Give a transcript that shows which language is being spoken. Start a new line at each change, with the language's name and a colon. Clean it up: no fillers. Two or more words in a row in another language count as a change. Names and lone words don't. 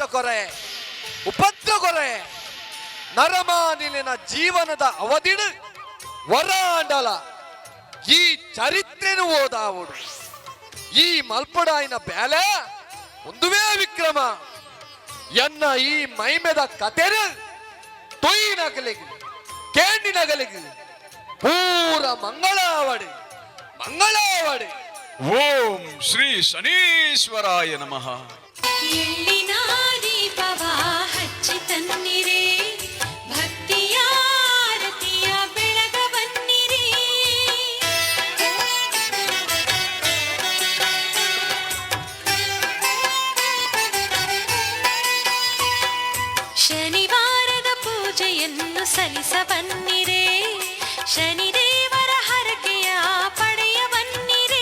Tulu: ಕೊರೆ ಉಪದ್ರ ಕೊರೆ ನರಮಾನಿಲಿನ ಜೀವನದ ಅವಧಿಡು ವರಾಂಡಲ ಈ ಚರಿತ್ರೆನು ಓದಾವುಡು ಈ ಮಲ್ಪಡಾಯಿನ ಬ್ಯಾಲೆ ಒಂದುವೇ ವಿಕ್ರಮ ಎನ್ನ ಈ ಮೈಮೆದ ಕಥೆನು ತೊಯ್ಯಿನಗಲಿಗೆ ಕೇಂಡಿನಗಲಿಗೆ ಪೂರ ಮಂಗಳಾವಡಿ ಮಂಗಳಾವಡಿ.
Sanskrit: ಓಂ ಶ್ರೀ ಶನೀಶ್ವರಾಯ ನಮಃ.
Kannada: ಎಳ್ಳಿನ ದೀಪವ ಹಚ್ಚಿ ತನ್ನಿರೆ, ಭಕ್ತಿಯ ಆರತಿಯ ಬೆಳಗ ಬನ್ನಿರಿ. ಶನಿವಾರದ ಪೂಜೆಯನ್ನು ಸಲ್ಲಿಸ ಬನ್ನಿರೆ, ಶನಿದೇವರ ಹರಕೆಯ ಪಡೆಯ ಬನ್ನಿರೆ.